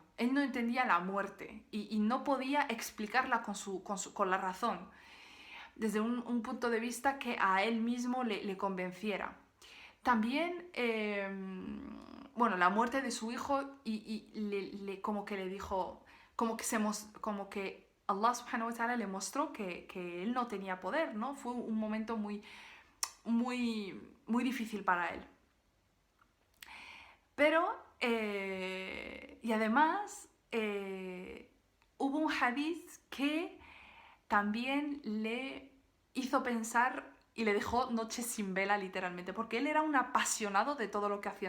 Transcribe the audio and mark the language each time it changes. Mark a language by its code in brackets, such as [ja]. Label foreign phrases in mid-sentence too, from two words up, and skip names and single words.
[es] Él no entendía la muerte y no podía explicarla con la razón, desde un punto de vista que a él mismo le convenciera. También, bueno, la muerte de su hijo como que le dijo, como que Allah [ar] سبحانه وتعالى [es] le mostró que él no tenía poder, ¿no? Fue un momento muy, muy, muy difícil para él. Pero, y además, hubo un hadith que también le hizo pensar y le dejó noches sin vela, literalmente, porque él era un apasionado de todo lo que hacía.